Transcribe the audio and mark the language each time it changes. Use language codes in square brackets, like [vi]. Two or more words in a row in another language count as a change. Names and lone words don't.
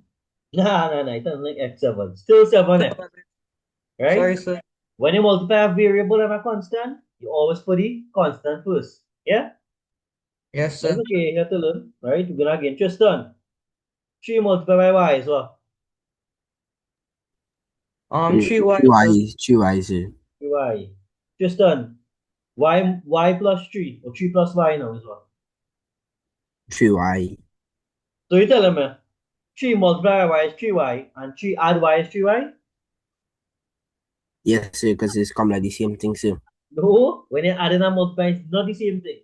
[en] Nah, it doesn't like X7. Still 7x, right? Sorry, sir. When you multiply a variable and a constant, you always put the constant first. Yeah? Yes, That's sir. okay, you have to learn, right? We're gonna again. Tristan. 3 multiplied by Y is what? 3y, sir. 3y, sir. Y. Tristan. Y plus 3 or 3 plus Y now is what? 3y. So you tell me, 3 multiply by y is 3y, and 3 add y is 3y? Yes, sir, because it's come like the same thing, sir. No, when you're adding and multiplying, it's not the same thing.